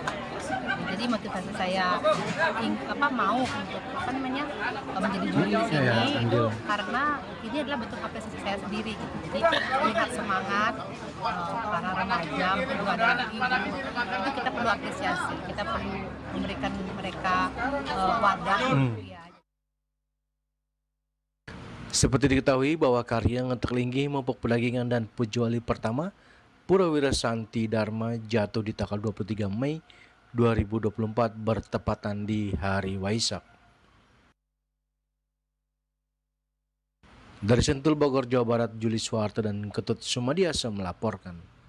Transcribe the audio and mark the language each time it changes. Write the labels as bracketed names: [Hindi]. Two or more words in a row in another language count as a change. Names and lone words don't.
[Indonesian] Jadi motivasi saya mau untuk menjadi juri di sini karena ini adalah bentuk apresiasi saya sendiri gitu. Jadi melihat semangat para remaja, mungkin juga ada ibu, itu kita perlu apresiasi, kita perlu memberikan mereka wadah. Ya. Seperti diketahui bahwa karya Ngentek Linggih, Mupuk Pedagingan dan Pujwali pertama Pura Wira Santi Dharma jatuh di tanggal 23 Mei 2024 bertepatan di hari Waisak. Dari Sentul Bogor, Jawa Barat, Juli Soeharto dan Ketut Sumadiasa melaporkan.